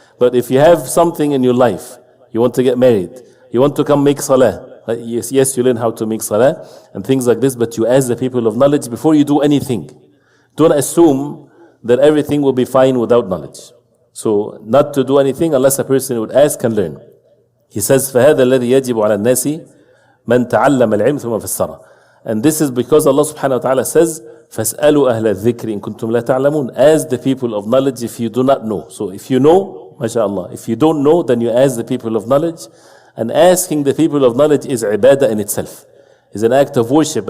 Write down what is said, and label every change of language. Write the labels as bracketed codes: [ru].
[en] But if you have something in your life, you want to get married, you want to come make salah, yes, you learn how to make salah and things like this, but you ask the people of knowledge before you do anything. Don't assume that everything will be fine without knowledge. So not to do anything unless a person would ask and learn. He says, [ar] فَهَذَا الَّذِي يَجِبُ عَلَى النَّاسِ مَنْ تَعَلَّمَ الْعِلْمِ ثُمَّ فَسَّرَ. [en] And this is because Allah subhanahu wa ta'ala says, [ar] فَاسْأَلُوا أَهْلَ الذِّكْرِ إِن كُنْتُمْ لَا تَعْلَمُونَ. [en] Ask the people of knowledge if you do not know. So if you know, mashallah. If you don't know, then you ask the people of knowledge. And asking the people of knowledge is ibadah in itself. It's an act of worship.